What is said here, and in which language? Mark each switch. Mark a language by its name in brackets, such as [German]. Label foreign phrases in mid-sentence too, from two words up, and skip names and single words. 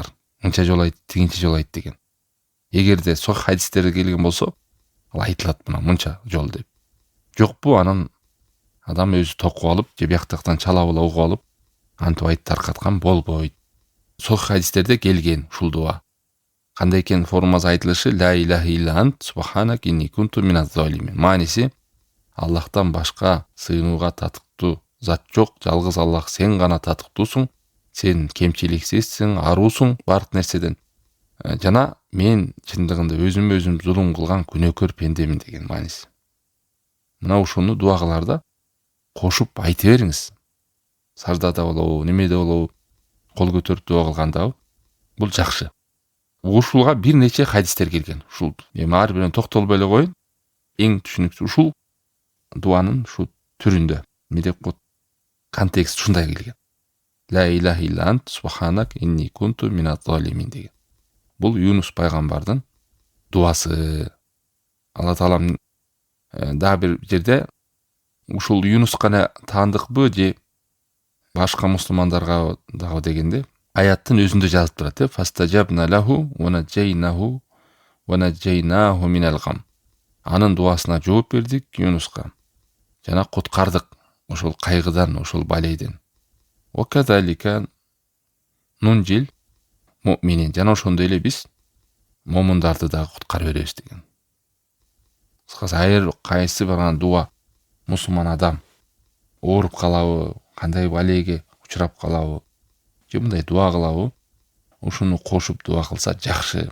[Kyrgyz] Мынча жолу айт, тигинчи жолу айт деген. Эгерде сох хадистерде келген болсо, ал айтылат мына мынча жол деп. Жокпу, анан адам өзү токуп алып, же бияктактан чалап угуп алып, антип айтып таркаткан болбойт. Сох хадистерде келген ушул дуа. Кандай экен формасы айтылышы? [Arabic] لا إله إلا أنت سبحانك إني كنت من الظالمين. [Kyrgyz] Мааниси Аллахтан башка сыйынууга татыктуу зат жок, жалгыз Аллах сен гана татыктуусуң. Сен кемчиликсизсиң, аруусуң бардык нерседен. Жана мен чындыгында өзүм зулум кылган күнөөкөр пендемин деген мааниси. Мына ушуну дуагаларда кошуп айта бериңиз. Саждада болобу, немеде болобу, кол көтөрүп дуа кылганда бул жакшы. Ушулга бир нече хадистер келген. Ушул эми ар бирин токтолбой эле коюн. Эң түшүнүктүү ушул дуанын шу түрүндө. Медеп контекст ушундай келген. [Arabic] لا إله إلا أنت سبحانك إني كنت من الظالمين деген. [Kyrgyz] Бул Юнус пайгамбардын дуасы. Алла Таалам да бир жерде ушул Юнус гана таандыкпы же башка мусулмандарга дагы дегенде аяттын өзүндө жазып турат. [Arabic] فاستجبنا له ونجيناه من الغم. [Kyrgyz] Анын дуасына жооп бердик Юнуска. Жана куткардык ошол кайгыдан, ошол балейден. [Arabic] وكذلك ننجي المؤمنين. [Kyrgyz] Жана ошондой эле биз момундарды дагы куткарып беребиз деген. Ар кайсы бир дуа мусулман адам ооруп калабы, кандай балеге учурап калабы, же мындай дуа кылабы, ушуну кошуп дуа кылса жакшы.